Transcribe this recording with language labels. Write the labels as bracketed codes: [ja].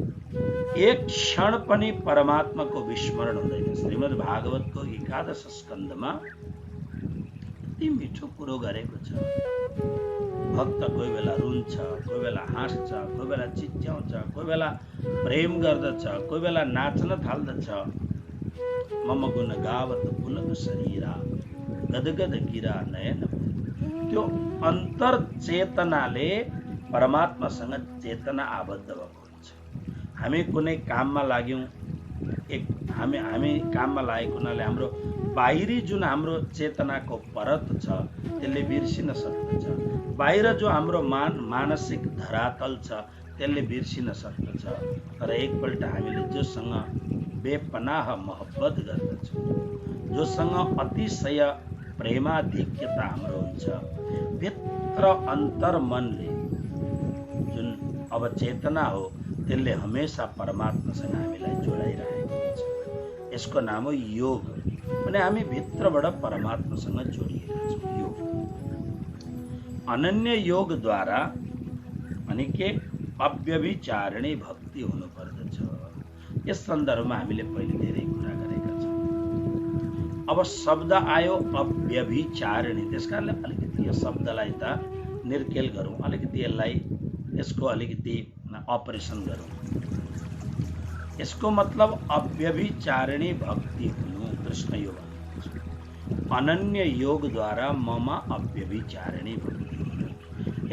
[ne] एक क्षण पनि परमात्माको विस्मरण हुँदैन। श्रीमद् भागवतको 11 स्कन्धमा यति मिठो कुरो गरेको छ। भक्त कोही बेला रुन्छ, कोही बेला हाँस्छ, कोही बेला चिच्याउँछ, कोही बेला प्रेम गर्दछ, कोही बेला नाच्न थाल्दछ। [hi] मम गुण गावत पुलक शरीरा, गदगद गिरा नयन। [ne] त्यो अन्तर चेतनाले परमात्मासँग चेतना आबद्ध भएको हुन्छ। हामी कुनै काममा लाग्यौं, हामी काममा लागेको हुनाले हाम्रो बाहिरी जुन हाम्रो चेतनाको परत छ त्यसले बिर्सिन सक्दछ। बाहिर जो हाम्रो मानसिक धरातल छ त्यसले बिर्सिन सक्दछ। तर एकपल्ट हामीले जोसँग बेपनाह मोहब्बत गर्दछौँ, जोसँग अतिशय प्रेमाधिक्यता हाम्रो हुन्छ, भित्र अन्तर मनले जुन अब चेतना हो त्यसले हमेशा परमात्मासँग हामीलाई जोडाइरहेको हुन्छ। यसको नाम हो योग। भने हामी भित्रबाट परमात्मासँग जोडिएका छौँ। योग, अनन्य योगद्वारा अनि के अव्यभिचारिणी भक्ति हुनु पर्दछ। यस सन्दर्भमा हामीले पहिले धेरै कुरा गरेका छौँ। अब शब्द आयो अव्यभिचारिणी, त्यसकारणले अलिकति यो शब्दलाई त निर्केल गरौँ, अलिकति यसको अलिकति अपरेसन गरौँ। यसको मतलब अव्यभिचारिणी भक्ति हुनु कृष्ण योग, अनन्य योगद्वारा मम अव्यभिचारिणी भक्ति हुनु।